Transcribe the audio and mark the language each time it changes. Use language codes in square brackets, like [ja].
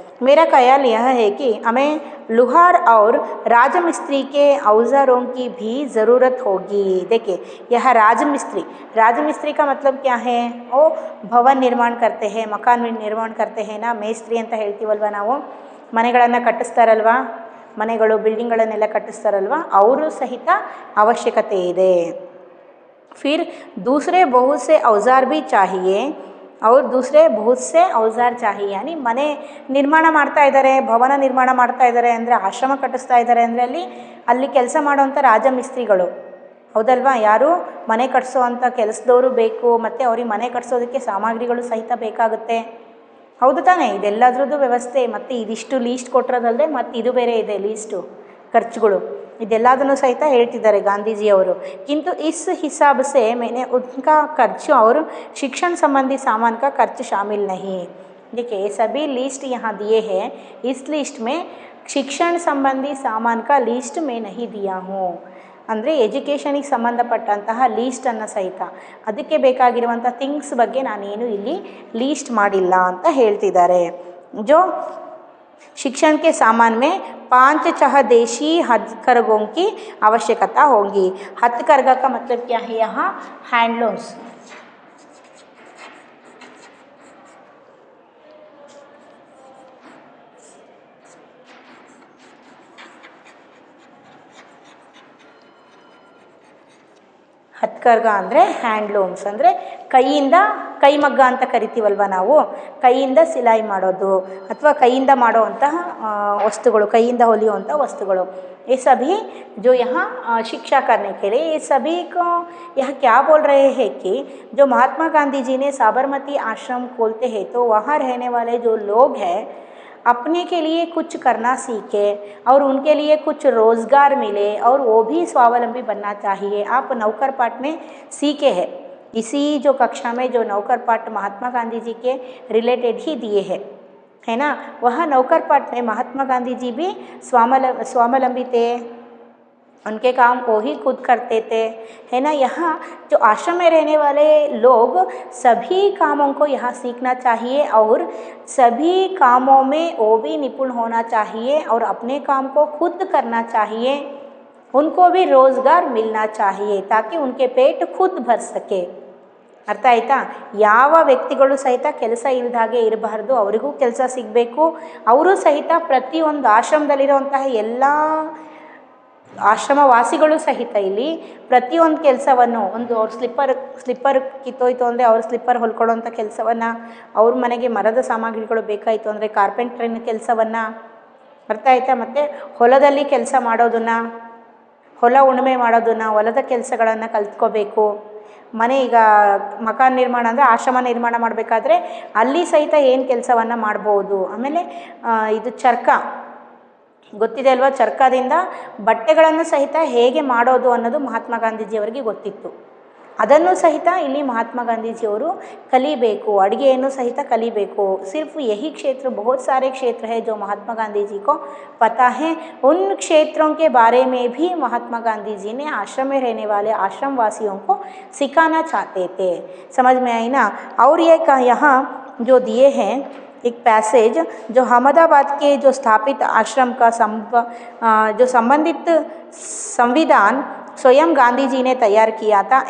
[hi] मेरा ख्याल यह है कि हमें लुहार और राजमिस्त्री के औजारों की भी ज़रूरत होगी. देखिए यह राजमिस्त्री का मतलब क्या है? वो भवन निर्माण करते हैं, मकान निर्माण करते हैं ना, [kn] ಮೇಸ್ತ್ರಿ ಅಂತ ಹೇಳ್ತೀವಲ್ವ ನಾವು. ಮನೆಗಳನ್ನು ಕಟ್ಟಿಸ್ತಾರಲ್ವ, ಮನೆಗಳು ಬಿಲ್ಡಿಂಗ್ಗಳನ್ನೆಲ್ಲ ಕಟ್ಟಿಸ್ತಾರಲ್ವ, ಅವರು ಸಹಿತ ಅವಶ್ಯಕತೆ ಇದೆ. [hi] फिर दूसरे बहुत से औजार भी चाहिए और दूसरे बहुत से औजार चाहिए. [kn] यानी ಮನೆ ನಿರ್ಮಾಣ ಮಾಡ್ತಾ ಇದ್ದಾರೆ, ಭವನ ನಿರ್ಮಾಣ ಮಾಡ್ತಾ ಇದ್ದಾರೆ ಅಂದರೆ, ಆಶ್ರಮ ಕಟ್ಟಿಸ್ತಾ ಇದ್ದಾರೆ ಅಂದರೆ ಅಲ್ಲಿ ಕೆಲಸ ಮಾಡುವಂಥ ರಾಜಮಿಸ್ತ್ರಿಗಳು, ಹೌದಲ್ವಾ? ಯಾರು ಮನೆ ಕಟ್ಟಿಸೋವಂಥ ಕೆಲಸದವರು ಬೇಕು, ಮತ್ತು ಅವ್ರಿಗೆ ಮನೆ ಕಟ್ಟಿಸೋದಕ್ಕೆ ಸಾಮಗ್ರಿಗಳು ಸಹಿತ ಬೇಕಾಗುತ್ತೆ, ಹೌದು ತಾನೇ? ಇದೆಲ್ಲದ್ರದ್ದು ವ್ಯವಸ್ಥೆ. ಮತ್ತು ಇದಿಷ್ಟು ಲೀಸ್ಟ್ ಕೊಟ್ಟಿರೋದಲ್ಲದೆ ಮತ್ತು ಇದು ಬೇರೆ ಇದೆ ಲೀಸ್ಟು ಖರ್ಚುಗಳು, ಇದೆಲ್ಲದನ್ನು ಸಹಿತ ಹೇಳ್ತಿದ್ದಾರೆ ಗಾಂಧೀಜಿಯವರು. [hi] किंतु इस हिसाब से मैंने उनका खर्च और शिक्षण संबंधी सामान का खर्च शामिल नहीं. देखिए सभी लिस्ट यहाँ दिए हैं, इस लिस्ट में शिक्षण संबंधी सामान का लिस्ट मैं नहीं दिया हूँ. [kn] ಅಂದರೆ ಎಜುಕೇಷನಿಗೆ ಸಂಬಂಧಪಟ್ಟಂತಹ ಲೀಸ್ಟನ್ನು ಸಹಿತ, ಅದಕ್ಕೆ ಬೇಕಾಗಿರುವಂಥ ಥಿಂಗ್ಸ್ ಬಗ್ಗೆ ನಾನೇನು ಇಲ್ಲಿ ಲೀಸ್ಟ್ ಮಾಡಿಲ್ಲ ಅಂತ ಹೇಳ್ತಿದ್ದಾರೆ. [hi] जो शिक्षण के सामान में 5-6 देशी हथकरघों की आवश्यकता होगी. हथकरघा का मतलब क्या है? यहाँ हैंडलूम्स, [kn] ಹತ್ಕರ್ಗ ಅಂದರೆ ಹ್ಯಾಂಡ್ಲೂಮ್ಸ್ ಅಂದರೆ ಕೈಯಿಂದ ಕೈಮಗ್ಗ ಅಂತ ಕರಿತೀವಲ್ವ ನಾವು, ಕೈಯಿಂದ ಸಿಲಾಯಿ ಮಾಡೋದು ಅಥವಾ ಕೈಯಿಂದ ಮಾಡುವಂತಹ ವಸ್ತುಗಳು, ಕೈಯಿಂದ ಹೊಲಿಯುವಂಥ ವಸ್ತುಗಳು, [hi] ये सभी जो यहाँ शिक्षा करने के लिए, ये सभी को यह क्या बोल रहे हैं कि जो महात्मा गांधी जी ने साबरमती आश्रम खोलते हैं तो वहाँ रहने वाले जो लोग हैं अपने के लिए कुछ करना सीखे और उनके लिए कुछ रोज़गार मिले और वो भी स्वावलंबी बनना चाहिए। आप नौकर पाठ में सीखे हैं, इसी जो कक्षा में जो नौकर पाठ महात्मा गांधी जी के रिलेटेड ही दिए हैं, है ना। वह नौकर पाठ में महात्मा गांधी जी भी स्वावलंबी थे, उनके काम को ही खुद करते थे, है ना। यहाँ जो आश्रम में रहने वाले लोग सभी कामों को यहाँ सीखना चाहिए और सभी कामों में वो भी निपुण होना चाहिए और अपने काम को खुद करना चाहिए, उनको भी रोज़गार मिलना चाहिए ताकि उनके पेट खुद भर सके। [kn] ಅರ್ಥ ಆಯಿತಾ? ಯಾವ ವ್ಯಕ್ತಿಗಳು ಸಹಿತ ಕೆಲಸ ಇಲ್ಲದಾಗೆ ಇರಬಾರ್ದು, ಅವರಿಗೂ ಕೆಲಸ ಸಿಗಬೇಕು. ಅವರು ಸಹಿತ ಪ್ರತಿಯೊಂದು ಆಶ್ರಮದಲ್ಲಿರುವಂತಹ ಎಲ್ಲ ಆಶ್ರಮವಾಸಿಗಳು ಸಹಿತ ಇಲ್ಲಿ ಪ್ರತಿಯೊಂದು ಕೆಲಸವನ್ನು, ಒಂದು ಅವ್ರ ಸ್ಲಿಪ್ಪರ್ ಕಿತ್ತೋಯ್ತು ಅಂದರೆ ಅವ್ರ ಸ್ಲಿಪ್ಪರ್ ಹೊಲ್ಕೊಳ್ಳೋಂಥ ಕೆಲಸವನ್ನು, ಅವ್ರ ಮನೆಗೆ ಮರದ ಸಾಮಗ್ರಿಗಳು ಬೇಕಾಯಿತು ಅಂದರೆ ಕಾರ್ಪೆಂಟ್ರಿನ ಕೆಲಸವನ್ನು, ಅರ್ಥ ಆಯಿತಾ, ಮತ್ತು ಹೊಲದಲ್ಲಿ ಕೆಲಸ ಮಾಡೋದನ್ನು, ಹೊಲ ಉಳುಮೆ ಮಾಡೋದನ್ನು, ಹೊಲದ ಕೆಲಸಗಳನ್ನು ಕಲ್ತ್ಕೋಬೇಕು. ಮನೆ ಈಗ ಮಕಾನ್ ನಿರ್ಮಾಣ ಅಂದರೆ ಆಶ್ರಮ ನಿರ್ಮಾಣ ಮಾಡಬೇಕಾದ್ರೆ ಅಲ್ಲಿ ಸಹಿತ ಏನು ಕೆಲಸವನ್ನು ಮಾಡ್ಬೋದು. ಆಮೇಲೆ ಇದು ಚರ್ಕ ಗೊತ್ತಿದೆ ಅಲ್ವಾ, ಚರ್ಕದಿಂದ ಬಟ್ಟೆಗಳನ್ನು ಸಹಿತ ಹೇಗೆ ಮಾಡೋದು ಅನ್ನೋದು ಮಹಾತ್ಮ ಗಾಂಧೀಜಿಯವರಿಗೆ ಗೊತ್ತಿತ್ತು. ಅದನ್ನು ಸಹಿತ ಇಲ್ಲಿ ಮಹಾತ್ಮ ಗಾಂಧೀಜಿಯವರು ಕಲಿಬೇಕು, ಅಡುಗೆಯನ್ನು ಸಹಿತ कलीಬೇಕು. [hi] सिर्फ यही क्षेत्र, बहुत सारे क्षेत्र है जो महात्मा गांधी जी को पता है, उन क्षेत्रों के बारे में भी महात्मा गांधी जी ने आश्रम में रहने वाले आश्रम वासियों को सिखाना चाहते थे। समझ में आई ना। और ये यहाँ जो दिए हैं एक पैसेज, जो अहमदाबाद के जो स्थापित आश्रम का जो संबंधित संविधान स्वयं गांधी जी ने तैयार किया था।